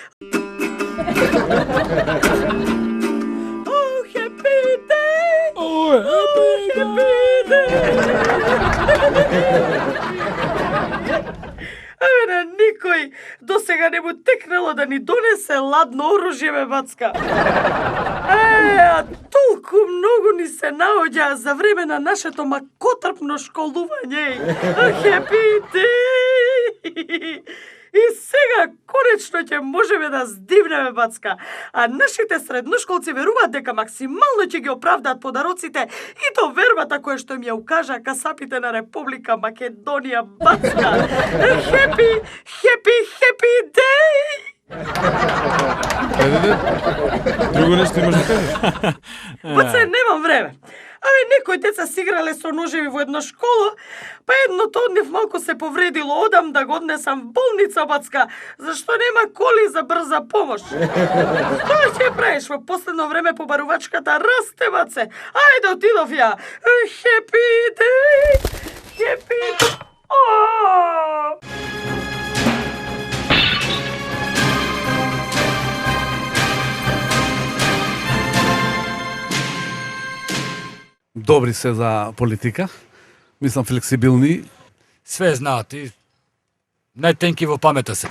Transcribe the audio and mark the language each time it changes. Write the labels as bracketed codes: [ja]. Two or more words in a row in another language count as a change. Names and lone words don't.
[mk] Абе на никој досега не му текнало да ни донесе ладно оружје, бе, бацка. А толку многу ни се наоѓа за време на нашето макотрпно школување. [en] Happy day! [mk] И сега конечно ќе можеме да здивнеме, бацка. А нашите средношколци веруваат дека максимално ќе ги оправдаат подароците и то вербата која што им ја укажа касапите на Република Македонија, бацка. [en] Happy day! [mk] Друго нешто имаш да кажеш? Баце, немам време. Абе, некои деца си играле со ножеви во едно школо, па едното од нив малку се повредило. Одам да го однесам в болница, бацка, зашто нема коли за брза помош. Што ќе правиш во последно време побарувачката расте, баце? Ајде, отидов ја. [en] Happy day! Happy day! [mk] Добри се за политика. Мислам флексибилни. Све знаат и најтенки во памета се.